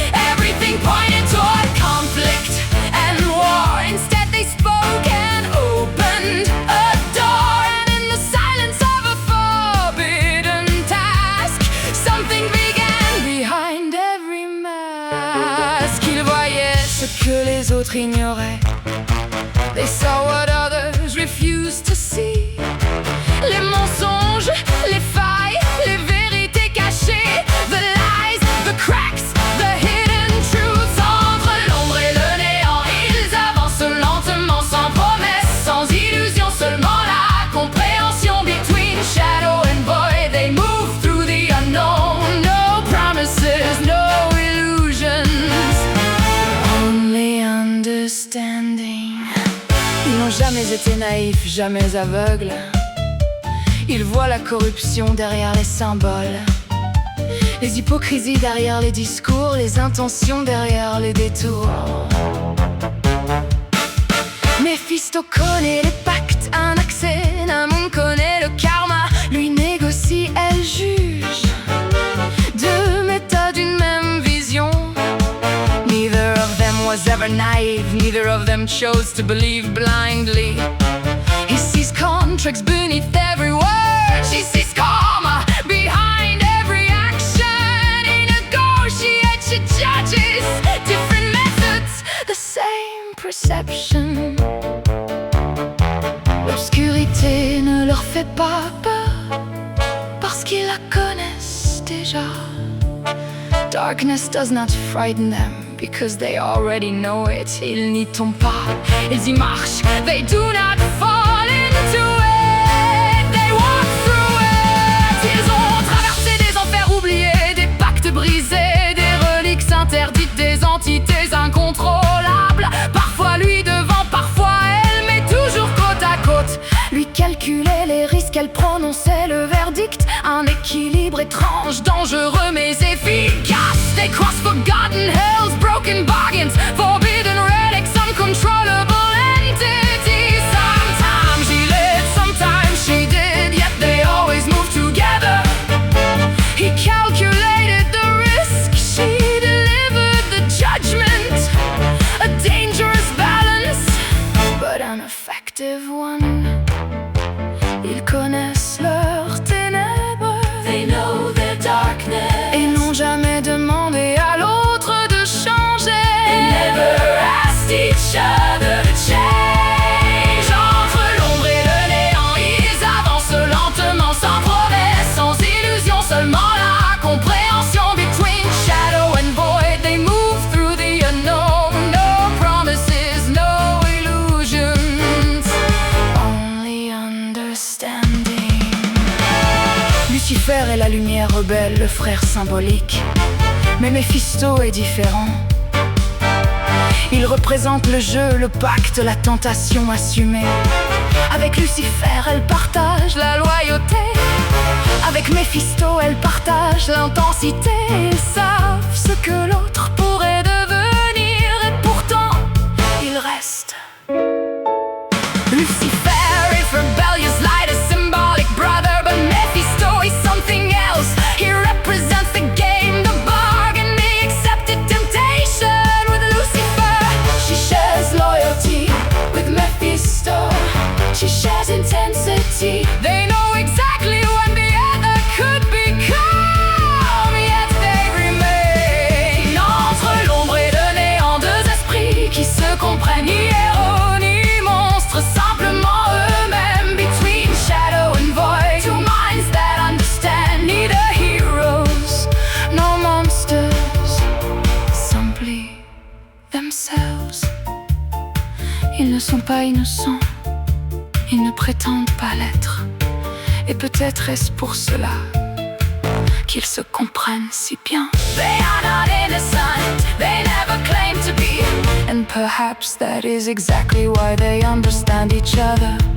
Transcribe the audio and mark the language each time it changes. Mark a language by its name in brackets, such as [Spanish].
[English] Everything pointed toward conflict and war. Instead they spoke and opened a door. And in the silence of a forbidden task, something began behind every mask. [French] Ils voyaient ce que les autres ignoraient. [English] They saw what others refused to see. [French] Les mensonges, les failles, les vérités cachées. [English] The lies, the cracks, the hidden truths. [French] Entre l'ombre et le néant, ils avancent lentement, sans promesse, sans illusion, seulement la compréhension. [English] Between shadow and void, they move through the unknown. No promises, no illusions, only understanding. [French] Ils n'ont jamais été naïfs, jamais aveugles. Ils voient la corruption derrière les symboles, les hypocrisies derrière les discours, les intentions derrière les détours. Méphisto connaît les pactes, Anaxénamoun connaît le karma. Lui négocie, elle juge. Deux méthodes, une même vision. [English] Neither of them was ever naive, neither of them chose to believe blindly. He sees contracts beneath every word. She sees karma behind every action. He negotiates, she judges. Different methods, the same perception. [French] L'obscurité ne leur fait pas peur, parce qu'ils la connaissent déjà. [English] Darkness does not frighten them, because they already know it. [French] Ils n'y tombent pas, ils y marchent. [English] They do not fall into it, they walk through it. [French] Ils ont traversé des enfers oubliés, des pactes brisés, des reliques interdites, des entités incontrôlables. Parfois lui devant, parfois elle, mais toujours côte à côte. Lui calculait les risques, elle prononçait le verdict. Un équilibre étrange, dangereux mais efficace. [English] They cross forgotten hells, broken bargains, forbidden relics, uncontrollable entities. Sometimes he led, sometimes she did, yet they always moved together. He calculated the risk, she delivered the judgment. A dangerous balance, but an effective one. [French] Ils connaissent leurs ténèbres, [English] they know their darkness, [French] et n'ont jamais demandé à l'autre de changer. [English] They never asked each other to change. [French] Entre l'ombre et le néant, ils avancent lentement, sans promesse, sans illusion, seulement la compréhension. [English] Between shadow and void, they move through the unknown. No promises, no illusions, only understanding. [French] Lucifer est la lumière rebelle, le frère symbolique. Mais Méphisto est différent. Il représente le jeu, le pacte, la tentation assumée. Avec Lucifer, elle partage la loyauté. Avec Méphisto, elle partage partagent l'intensité. Ils savent ce que l'autre pourrait devenir, et pourtant, ils restent. [English] Lucifer is rebellious, light, a symbolic brother, but Mephisto is something else. He represents the game, the bargain, the accepted temptation. With Lucifer, she shares loyalty. With Mephisto, she shares intensity. They know exactly what the other could become, yet they remain. [French] Entre l'ombre et le néant, deux esprits qui se comprennent, ni héros ni monstres, simplement eux-mêmes. [English] Between shadow and void, two minds that understand, neither heroes nor monsters, simply themselves. [French] Ils ne sont pas innocents, ils ne prétendent pas l'être, et peut-être est-ce pour cela qu'ils se comprennent si bien. [English] They are not innocent, they never claim to be, and perhaps that is exactly why they understand each other.